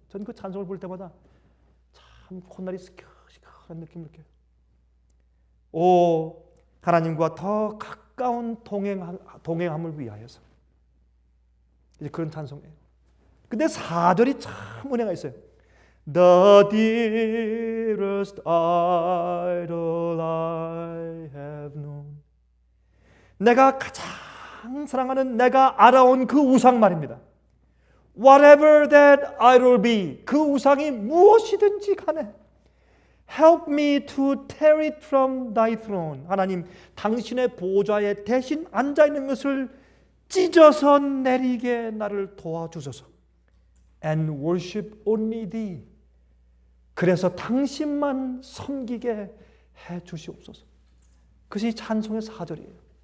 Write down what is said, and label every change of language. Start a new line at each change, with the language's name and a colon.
Korean: 전 그 찬송을 볼 때마다 참 콧날이 시큰시큰한 느낌을 느껴요. 오, 하나님과 더 가까운 동행함을 위하여서. 이제 그런 찬송이에요. 근데 4절이 참 은혜가 있어요.
English: The dearest idol I have known.
Korean: 내가 가장 사랑하는, 내가 알아온 그 우상 말입니다.
English: Whatever that idol be,
Korean: 그 우상이 무엇이든지 간에
English: Help me to tear it from thy throne.
Korean: 하나님, 당신의 보좌에 대신 앉아있는 것을 찢어서 내리게 나를 도와주소서.
English: And worship only thee.
Korean: 그래서 당신만 섬기게 해 주시옵소서. 그것이 찬송의 4절이에요.